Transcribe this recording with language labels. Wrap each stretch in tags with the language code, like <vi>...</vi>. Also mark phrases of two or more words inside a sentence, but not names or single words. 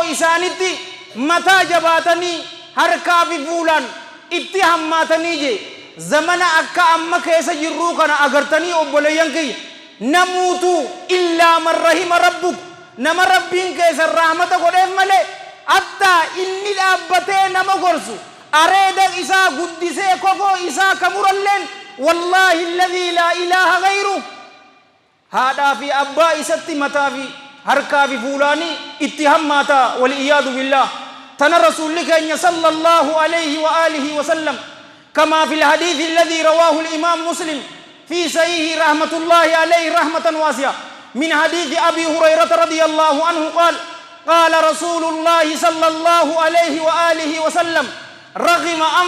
<om>isaanitti mataa jabaatanii harkaa fi fuulaan itti hammaatanii je zamana akka amma keessa jirruu kana agartanii obboleeyyan kiyya namuutu illaa</om> <ar>من رحم ربك</ar> <om>nama rabbiin keessa rahmata godheef malee hatta inni dhaabbatee nama gorsu areeda isaa guddisee kofoo isaa kamuralleen</om> <ar>والله الذي لا إله غيره</ar> <om>haadhaa fi abbaa isatti mataa fi harkaa fi fuulaanii itti hammaata</om> <ar>والعياذ بالله.</ar> <om>tana rasuulli keenya</om> <ar>صلى الله عليه وآله وسلم كما في الحديث الذي رواه الإمام مسلم في صحيح رحمة الله عليه رحمة واسعة من حديث أبي هريرة رضي الله عنه قال قال رسول الله صلى الله عليه وآله وسلم رغم</ar>